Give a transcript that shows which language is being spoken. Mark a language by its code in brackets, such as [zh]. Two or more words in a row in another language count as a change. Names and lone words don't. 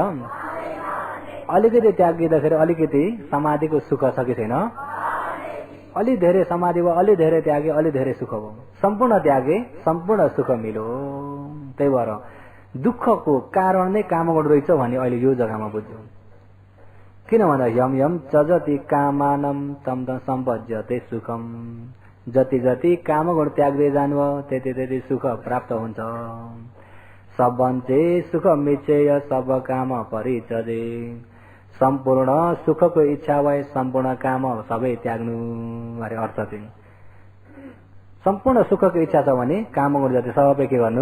[ne] अलिकति त्यागिँदाखेरि अलिकति समाधिको सुख छ कि छैन? अलि धेरै समाधि भयो, अलि धेरै त्यागे, अलि धेरै सुख भयो। सम्पूर्ण त्यागे सम्पूर्ण सुख मिल्यो। त्यही भएर दुःखको कारण नै कामगुण रहेछ भने अहिले यो जग्गामा बुझ्यौ। किन भन्दा [pi] यम यम चजति कामानम तम तम सम्पज्यते सुखम, [ne] जति जति कामगुण त्याग्दै जानुभयो त्यति त्यति सुख प्राप्त हुन्छ। [pi] सबभन्चे सुख मिच्छेय सब काम परिचजे, [ne] सम्पूर्ण सुखको इच्छा भए सम्पूर्ण काम सबै त्याग्नु अरे। अर्थ चाहिँ सम्पूर्ण सुखको इच्छा छ भने कामगुण जति सबै के गर्नु?